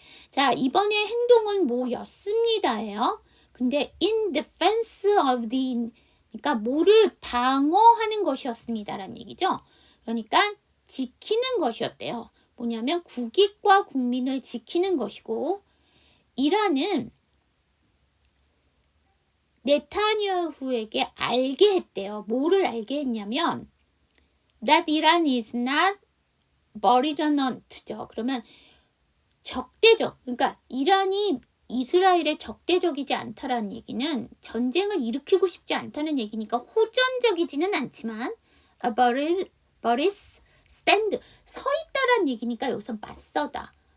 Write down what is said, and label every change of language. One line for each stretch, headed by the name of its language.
Korean: 자, 이번에 행동은 뭐였습니다예요. 근데
English: in defense of the,
Korean: 그러니까 뭐를 방어하는 것이었습니다라는 얘기죠. 그러니까 지키는 것이었대요. 뭐냐면 국익과 국민을 지키는 것이고, 이란은 네타냐후에게 알게 했대요. 뭐를 알게 했냐면
English: that Iran is not belligerent
Korean: 죠. 그러면 적대적, 그러니까 이란이 이스라엘의 적대적이지 않다라는 얘기는 전쟁을 일으키고 싶지 않다는 얘기니까 호전적이지는 않지만
English: but it's stand,
Korean: 서 있다라는 얘기니까 여기서 맞서다.